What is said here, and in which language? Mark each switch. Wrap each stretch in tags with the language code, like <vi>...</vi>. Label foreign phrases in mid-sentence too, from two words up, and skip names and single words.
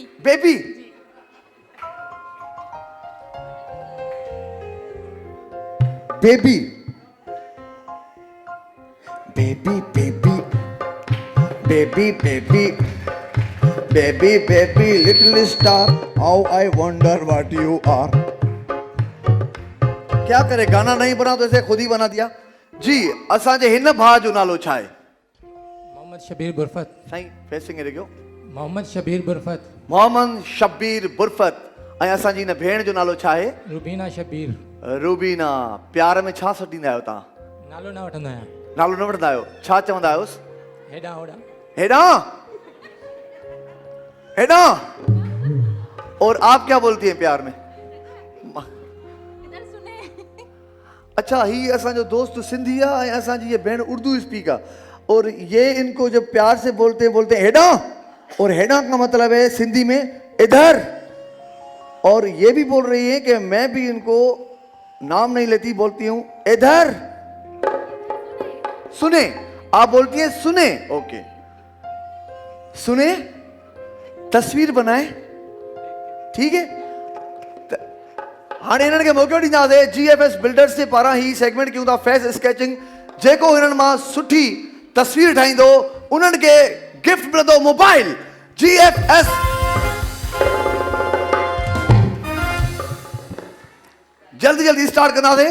<en>Baby. Baby baby baby baby baby baby baby little star, How I wonder what you are.</en> <ur>کیا کرے، گانا نہیں بنا تو اسے خود ہی بنا دیا.</ur> <sd>जी, असांजे हिन भाउ जो नालो छा आहे? मोहम्मद शबीर बुरफत। साईं फेसिंग रखियो। मोहम्मद शबीर बुरफत। मोहम्मद शबीर बुरफत। ऐं असांजी हिन भेण जो नालो छा आहे? रुबीना शबीर। रूबीना। प्यार में छा सॾींदा आहियो तव्हां? नालो न वठंदा आहियां। नालो न वठंदा आहियो, छा चवंदा आहियोसि? हेॾां होॾां। हेॾां हेॾां।</sd> <ur>اور آپ کیا بولتی ہیں پیار میں? ادھر سنے.</ur> <sd>अच्छा, ही असांजो दोस्त सिंधी आहे ऐं असांजी ये भेण</sd> <en>Urdu speak</en> <sd>आहे,</sd> <ur>اور یہ ان کو جب پیار سے بولتے بولتے ہیڈاں، اور ہیڈاں کا مطلب ہے سندھی میں ادھر، اور یہ بھی بول رہی ہے کہ میں بھی ان کو نام نہیں لیتی، بولتی ہوں ادھر سنے. آپ بولتی ہے سنے، اوکے سنے، تصویر بنائے، ٹھیک ہے.</ur> <sd>हाँ इन्हनि खे मौक़ो ॾींदासीं GFS बिल्डर्स जे पारां ही सेगमेंट कयूं था</sd> <en>face sketching.</en> <sd>जेको हिननि मां सुठी तस्वीर ठाहींदो उन्हनि खे गिफ्ट मिलंदो मोबाइल GFS। जल्दी जल्दी स्टार्ट कंदासीं।</sd>